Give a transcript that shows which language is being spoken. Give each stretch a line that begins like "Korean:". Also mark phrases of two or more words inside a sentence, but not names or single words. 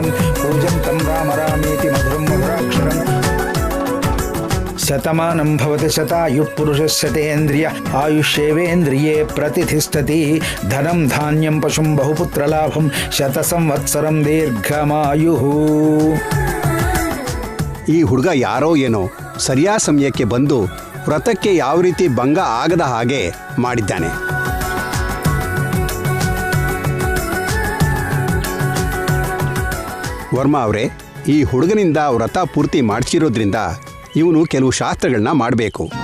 Sanskrit: पूजन्तं राम रामेति मधुरं मधुराक्षरम्। शतमानं भवति शतायुः पुरुषशतेन्द्रिय आयुष्येवेन्द्रिये प्रतिष्ठति। धनं धान्यं पशुं बहुपुत्रलाभं शतसंवत्सरं दीर्घमायुः।
Kannada: ಈ ಹುಡುಗ ಯಾರೋ ಏನೋ ಸರಿಯಾದ ಸಮಯಕ್ಕೆ ಬಂದು ವ್ರತಕ್ಕೆ ಯಾವ ರೀತಿ ಭಂಗ ಆಗದ ಹಾಗೆ ಮಾಡಿದ್ದಾನೆ. ವರ್ಮಾ ಅವರೇ, ಈ ಹುಡುಗನಿಂದ ವ್ರತ ಪೂರ್ತಿ ಮಾಡಿಸಿರೋದ್ರಿಂದ ಇವನು ಕೆಲವು ಶಾಸ್ತ್ರಗಳನ್ನ ಮಾಡಬೇಕು.